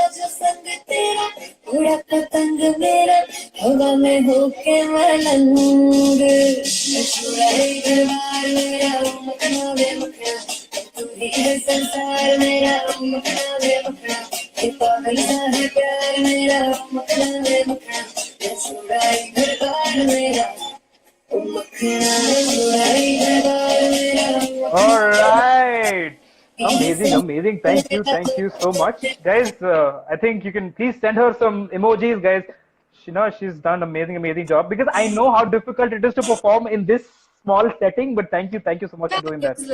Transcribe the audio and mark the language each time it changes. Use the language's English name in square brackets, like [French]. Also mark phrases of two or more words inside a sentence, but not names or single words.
[Hindi] जो संग तेरा उड़ा पतंग मेरा हवा में होके मलंग छुड़ाई दरबार मेरा मखना वे मखना तू ही है संसार मेरा मखना वे मखना ये पागल सा है प्यार मेरा मखना वे मखना छुड़ाई दरबार मेरा मखना छुड़ाई दरबार मेरा [English] All right. Amazing. Thank you so much. Guys, I think you can please send her some emojis, guys. She's done amazing job because I know how difficult it is to perform in this small setting, but thank you so much for doing that.